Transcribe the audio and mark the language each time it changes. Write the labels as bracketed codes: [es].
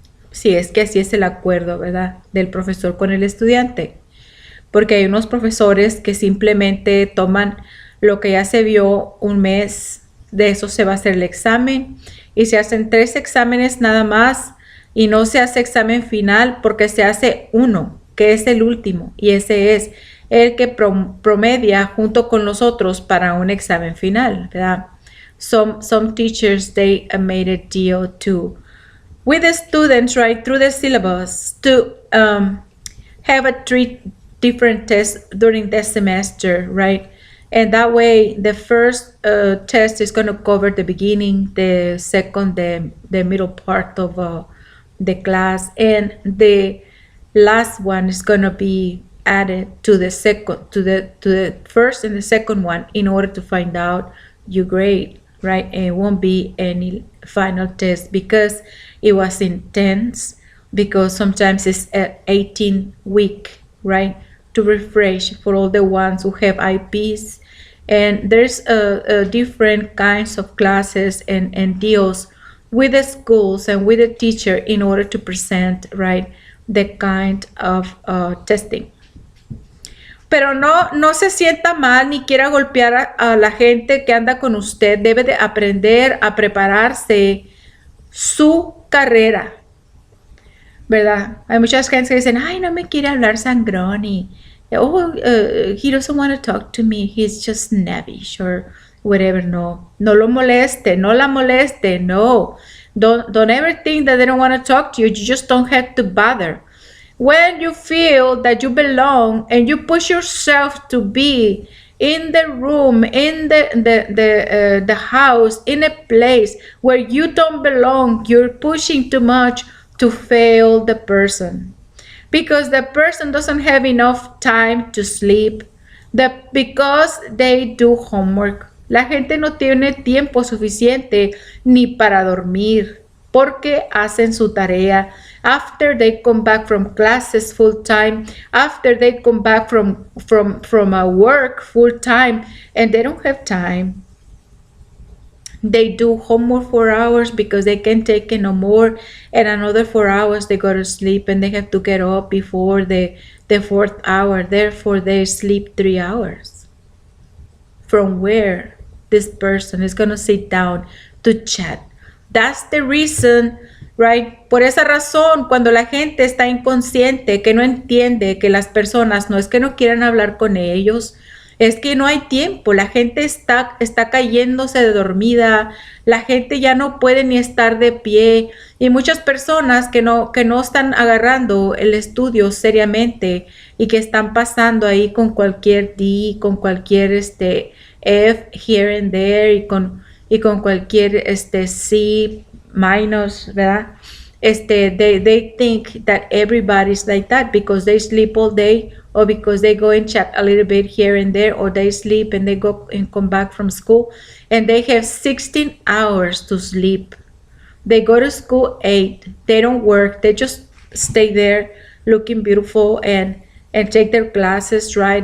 [es] Si es que así es el acuerdo, ¿verdad?, del profesor con el estudiante, porque hay unos profesores que simplemente toman lo que ya se vio un mes, de eso se va a hacer el examen, y se hacen 3 exámenes nada más, y no se hace examen final porque se hace uno, que es el último, y ese es el que promedia junto con los otros para un examen final, ¿verdad? [en] Some teachers, they made a deal to with the students, right, through the syllabus to have a 3 different tests during the semester, right? And that way, the first test is going to cover the beginning, the second, the middle part of the class, and the last one is going to be added to the first and the second one in order to find out your grade, right? And it won't be any final test because it was intense, because sometimes it's 18-week, right, to refresh for all the ones who have IPs. And there's different kinds of classes and deals with the schools and with the teacher in order to present, right, the kind of testing. [es] Pero no se sienta mal ni quiera golpear a la gente que anda con usted. Debe de aprender a prepararse su carrera, ¿verdad? Hay muchas gente que dicen, ay, no me quiere hablar sangrón y [en] he doesn't want to talk to me, he's just snobbish or whatever. [es] No lo moleste, no la moleste, no. [en] Don't ever think that they don't want to talk to you. You just don't have to bother. When you feel that you belong and you push yourself to be in the room, in the house, in a place where you don't belong, you're pushing too much to fail the person. Because the person doesn't have enough time to sleep, because they do homework. [es] La gente no tiene tiempo suficiente ni para dormir porque hacen su tarea. [en] After they come back from classes full time, after they come back from work full time, and they don't have time. They do homework 4 hours because they can't take it no more, and another 4 hours they go to sleep, and they have to get up before the 4th hour. Therefore, they sleep 3 hours. From where this person is going to sit down to chat. That's the reason, right? [es] Por esa razón, cuando la gente está inconsciente, que no entiende que las personas no es que no quieran hablar con ellos, es que no hay tiempo. La gente está cayéndose de dormida, la gente ya no puede ni estar de pie, y muchas personas que no están agarrando el estudio seriamente y que están pasando ahí con cualquier D, con cualquier F [en] here and there, [es] y con cualquier C minus, ¿verdad? [en] They think that everybody's like that because they sleep all day, or because they go and chat a little bit here and there, or they sleep and they go and come back from school and they have 16 hours to sleep. They go to school 8, they don't work, they just stay there looking beautiful and take their classes, right?